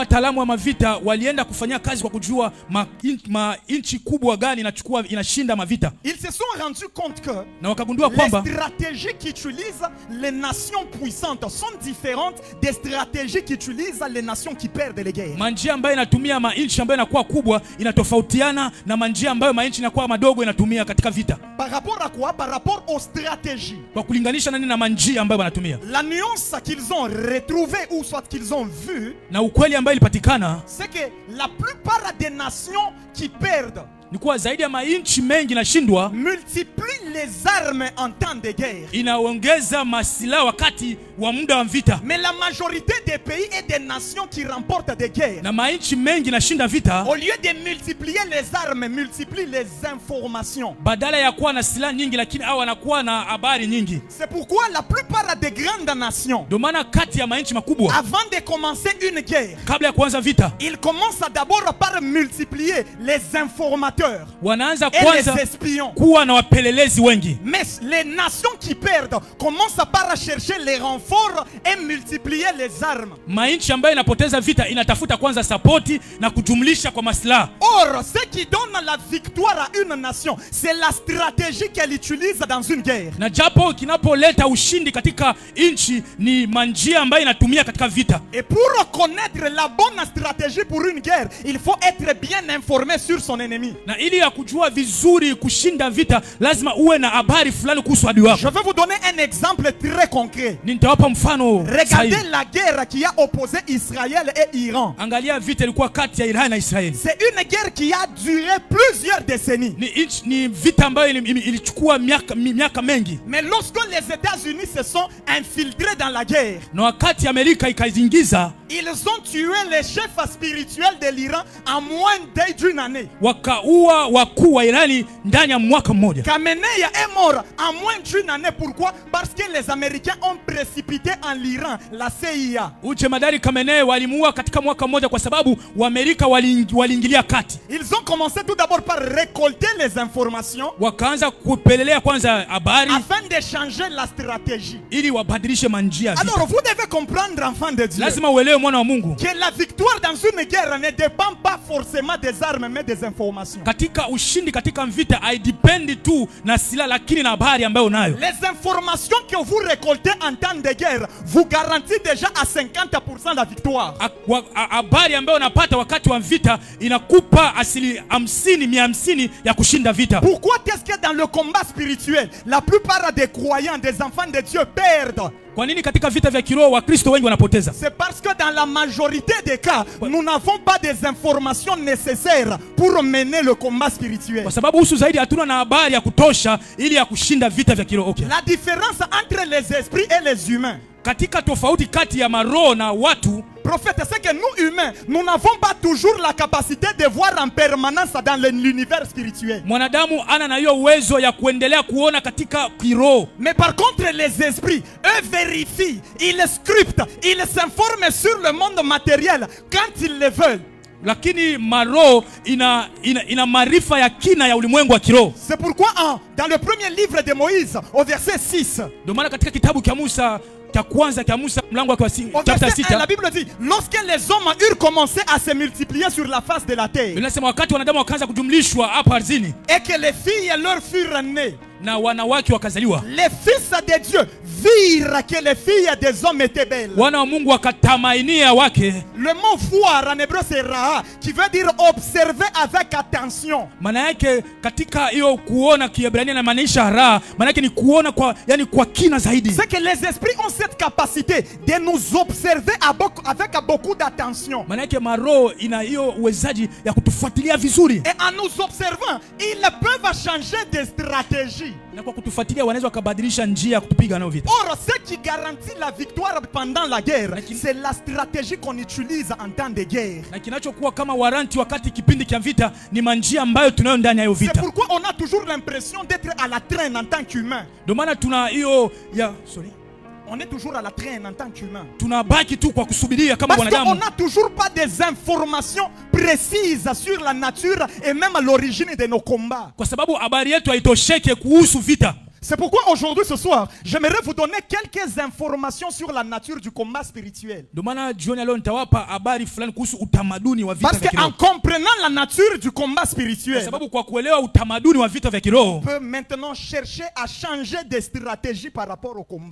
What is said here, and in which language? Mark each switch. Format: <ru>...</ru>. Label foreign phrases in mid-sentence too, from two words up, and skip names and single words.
<fr>Ils se sont rendus compte que les stratégies qu'utilisent les nations puissantes sont différentes des stratégies stratégie qu'utilisent les nations qui perdent les guerres.</fr> <sw>Manjia ambayo inatumia manchi ambayo inakuwa kubwa inatofautiana na manjia ambayo manchi inakuwa madogo inatumia katika vita.</sw> <fr>Par rapport à quoi? Par rapport aux stratégies.</fr> <sw>Kwa kulinganisha nani na manjia ambayo wanatumia.</sw> <fr>La nuance qu'ils ont retrouvée ou soit qu'ils ont vu,</fr> <sw>na ukweli ambayo ilipatikana,</sw> <fr>c'est que la plupart des nations qui perdent</fr> <sw>ni kuwa zaidi ya manchi mengi nashindwa</sw> <fr>multiplie les armes en temps de guerre.</fr> <sw>Inaongeza masilaha wakati wa muda wa vita.</sw> <fr>Mais la majorité des pays et des nations qui remportent des guerres,</fr> <sw>na manchi mengi nashinda vita,</sw> <fr>au lieu de multiplier les armes, multiplient les informations.</fr> <sw>Badala ya kuwa na silaha nyingi lakini hao wanakuwa na habari nyingi.</sw> <fr>C'est pourquoi la plupart des grandes nations,</fr> <sw>ndio maana kati ya manchi makubwa,</sw> <fr>avant de commencer une guerre,</fr> <sw>kabla ya kuanza vita,</sw> <fr>ils commencent d'abord par multiplier les informateurs</fr> <sw>wanaanza</sw> <fr>et</fr> <sw>kwanza</sw> <fr>les espions.</fr> <sw>kuwa na wapelelezi wengi.</sw> <fr>Mais les nations qui perdent commencent par chercher les renforts et multiplier les armes.</fr> <sw>Manchi ambayo inapoteza vita inatafuta kwanza sapoti na kujumlisha kwa maslaha.</sw> <fr>Or, ce qui donne la victoire à une nation, c'est la stratégie qu'elle utilise dans une guerre.</fr> <sw>Na japo kinapoleta ushindi katika nchi ni manjia ambayo inatumia katika vita.</sw> <fr>Et pour connaître la bonne stratégie pour une guerre, il faut être bien informé sur son ennemi.</fr> <sw>Na ili ya kujua vizuri kushinda vita lazima uwe na habari fulani kuhusu adui wako.</sw> <fr>Je vais vous donner un exemple très concret.</fr> <sw>Nitawapa mfano.</sw> <fr>Regardez la guerre qui a opposé Israël et Iran.</fr> <sw>Angalia vita ilikuwa kati ya Iran na Israeli.</sw> <fr>C'est une guerre qui a duré plusieurs décennies.</fr> <sw>Ni vita ambayo ilichukua miaka mengi.</sw> <fr>Mais lorsque les États-Unis se sont infiltrés dans la guerre,</fr> <sw>na wakati Amerika ikazingiza,</sw> <fr>ils ont tué les chefs spirituels de l'Iran en moins d'une année.</fr> <sw>Wakaua wakuu wa Irani ndani ya mwaka mmoja.</sw> <fr>Khamenei est mort en moins d'une année. Pourquoi? Parce que les Américains ont précipité en l'Iran la CIA.</fr> <sw>Ujemadari Khamenei walimuua katika mwaka mmoja kwa sababu Waamerika waliingilia kati.</sw> <fr>Ils ont commencé tout d'abord par récolter les informations,</fr> <sw>wakaanza kupelelea kwanza habari</sw> <fr>afin de changer la stratégie.</fr> <sw>ili wabadilishe manjia.</sw> <fr>Alors vous devez comprendre, enfant de Dieu,</fr> <sw>lazima uelewe mwana wa Mungu,</sw> <fr>que la victoire dans une guerre ne dépend pas forcément des armes mais des informations.</fr> <sw>Katika ushindi katika vita haidependi tu na silaha lakini na habari ambayo unayo.</sw> <fr>Les informations que vous récoltez en temps de guerre vous garantissent déjà à 50% la victoire.</fr> <sw>Habari ambayo unapata wakati wa vita inakupa asili 50% ya kushinda vita.</sw> <fr>Pourquoi est-ce que dans le combat spirituel la plupart des croyants, des enfants de Dieu perdent?</fr> <sw>Kwa nini katika vita vya kiroho Wakristo wengi wanapoteza?</sw> <fr>C'est parce que dans la majorité des cas, nous n'avons pas des informations nécessaires pour mener le combat spirituel.</fr> <sw>Kwa sababu husu zaidi hatuna na habari ya kutosha ili ya kushinda vita vya kiroho.</sw> <fr>Okay. La différence entre les esprits et les humains,</fr> <sw>katika tofauti kati ya maroho na watu,</sw> <fr>prophète, c'est que nous humains, nous n'avons pas toujours la capacité de voir en permanence dans l'univers spirituel.</fr> <sw>Mwanadamu ana na hiyo uwezo ya kuendelea kuona katika kiroho.</sw> <fr>Mais par contre les esprits, eux vérifient, ils scriptent, ils s'informent sur le monde matériel quand ils le veulent.</fr> <sw>Lakini maroho ina maarifa ya kina ya ulimwengu wa kiroho.</sw> <fr>C'est pourquoi dans le premier livre de Moïse au verset 6,</fr> <sw>ndio maana katika kitabu cha Musa cha kwanza cha Musa mlango wa 6,</sw> <fr>la Bible dit, lorsque les hommes eurent commencé à se multiplier sur la face de la terre,</fr> <sw>inasema wakati wanadamu wakaanza kujumlishwa hapa ardhini,</sw> <fr>et que les filles leur furent nées,</fr> <sw>na wanawake wakazaliwa,</sw> <fr>les fils de Dieu virent que les filles des hommes étaient belles.</fr> <sw>Wana wa Mungu wakatamainia wake.</sw> <fr>Le mot voir en hébreu c'est ra'a, qui veut dire observer avec attention.</fr> <sw>Maana yake katika hiyo kuona Kiebrania na maanisha ra'a, maana yake ni kuona kwa kina zaidi.</sw> <fr>C'est que les esprits ont cette capacité de nous observer avec beaucoup d'attention.</fr> <sw>Maana yake maroho ina hiyo uwezaji ya kutufuatilia vizuri.</sw> <fr>Et en nous observant, ils peuvent changer de stratégie.</fr> <sw>Na kwa kutufuatilia wanaweza kubadilisha njia ya kutupiga nayo vita.</sw> <fr>Or, ce qui garantit la victoire pendant la guerre, c'est la stratégie qu'on utilise en temps de guerre.</fr> <sw>Na kinachokuwa kama waranti wakati kipindi cha vita ni manjia ambayo tunayo ndani ya hiyo vita.</sw> <fr>C'est pourquoi on a toujours l'impression d'être à la traîne en tant qu'humain.</fr> <sw>Ndio maana tuna hiyo</sw> <fr>on est toujours à la traîne en tant qu'humain.</fr> <sw>Tunabaki tu kwa kusubiria kama wanadamu.</sw> <fr>Parce qu'on n'a toujours pas des informations précises sur la nature et même l'origine de nos combats.</fr> <sw>Kwa sababu habari yetu haitosheke kuhusu vita.</sw> <fr>C'est pourquoi aujourd'hui, ce soir, j'aimerais vous donner quelques informations sur la nature du combat spirituel. Parce qu'en comprenant la nature du combat spirituel, on peut maintenant chercher à changer de stratégie par rapport au combat.</fr>